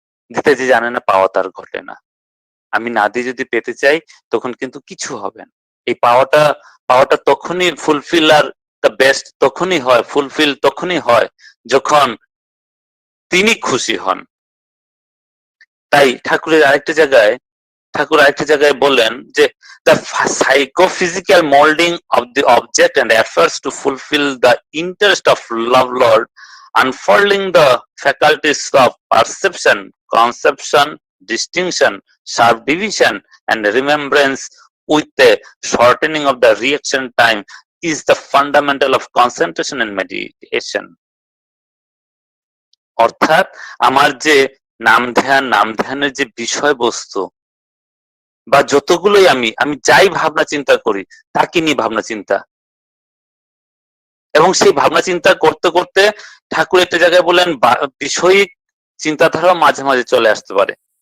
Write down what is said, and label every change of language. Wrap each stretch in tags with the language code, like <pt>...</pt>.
<bn>দিতে যে জানে না, পাওয়া তার ঘটে না। আমি না দিয়ে যদি পেতে চাই, তখন কিন্তু কিছু হবে না। এই পাওয়াটা তখনই</bn> <en>fulfil আর the best</en> <bn>তখনই হয়, ফুলফিল তখনই হয় যখন তিনি খুশি হন। তাই ঠাকুর আরেকটা জায়গায় বললেন যে</bn> <en>the psychophysical molding of the object and efforts to fulfill the interest of love Lord unfolding the faculties of perception, conception, distinction, subdivision, and remembrance with the shortening of the reaction time is the fundamental of concentration and meditation.</en> <bn>অর্থাৎ আমার যে নাম ধ্যানের যে বিষয়বস্তু বা যতগুলোই আমি যাই ভাবনা চিন্তা করি তাকে নিয়ে ভাবনা চিন্তা, এবং সেই ভাবনা চিন্তা করতে করতে ঠাকুর একটা জায়গায় বলেন বিষয়িক চিন্তাধারা মাঝে মাঝে চলে আসতে পারে।</bn>